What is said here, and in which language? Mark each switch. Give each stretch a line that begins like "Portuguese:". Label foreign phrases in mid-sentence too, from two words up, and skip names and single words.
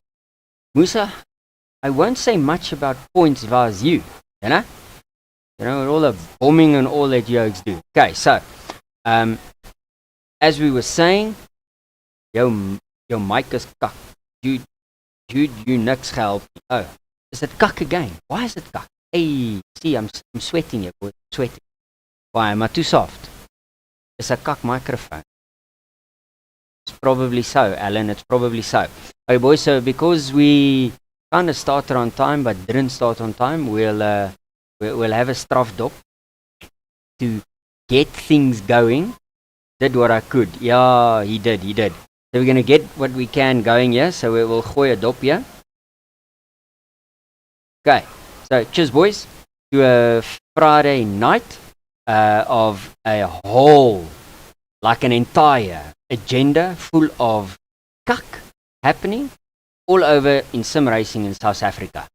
English: Musa, I won't say much about points if I was you. You know? You know, all the bombing and all that yokes do. Okay, so, as we were saying, your mic is kak. Dude, you
Afrikaans: niks gehelp.
English: Oh, is it kak again? Why is it kak? Hey, see, I'm sweating here, boy. I'm sweating. Why am I too soft? It's a kak microphone. It's probably so, Alan. It's probably so. Okay, boys. So because we kind of started on time but didn't start on time, we'll have a
Afrikaans: straf dop
English: to get things going. Did what I could. Yeah, he did. So we're gonna get what we can going here. So we will gooi a dop here. Okay. So cheers, boys, to a Friday night of a whole, like an entire agenda full of kak happening all over in sim racing in South Africa.